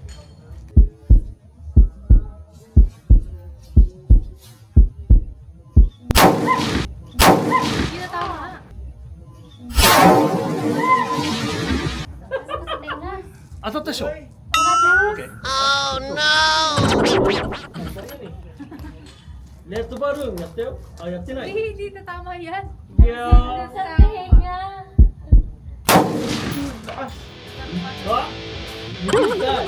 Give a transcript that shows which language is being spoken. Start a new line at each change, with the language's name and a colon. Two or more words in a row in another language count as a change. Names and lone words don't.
Filipino: Hindi na tama.
Japanese: 当たったでしょ。レッドバルーンやったよ。あ、やってない。
Filipino: Hindi na tama yan.
English: Yeah.
Filipino: Sa tenga.
English: What? Who's that?